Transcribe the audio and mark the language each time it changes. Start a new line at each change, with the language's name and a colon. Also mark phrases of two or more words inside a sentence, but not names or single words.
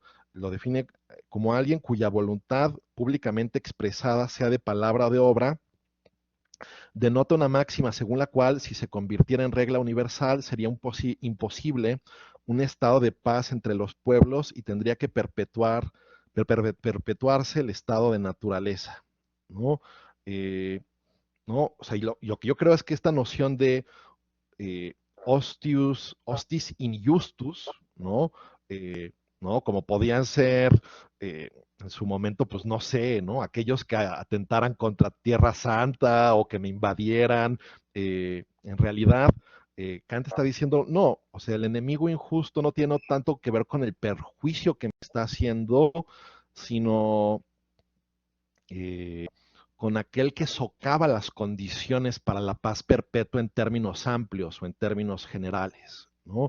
Spanish: Lo define como alguien cuya voluntad públicamente expresada, sea de palabra o de obra, denota una máxima según la cual, si se convirtiera en regla universal, sería imposible un estado de paz entre los pueblos y tendría que perpetuarse el estado de naturaleza, ¿no? ¿No? O sea, lo que yo creo es que esta noción de
Latin: hostis in justus,
Spanish: ¿no? ¿No? Como podían ser en su momento, pues no sé, ¿no? Aquellos que atentaran contra Tierra Santa o que me invadieran, en realidad, Kant está diciendo, no, o sea, el enemigo injusto no tiene tanto que ver con el perjuicio que me está haciendo, sino con aquel que socava las condiciones para la paz perpetua en términos amplios o en términos generales, ¿no?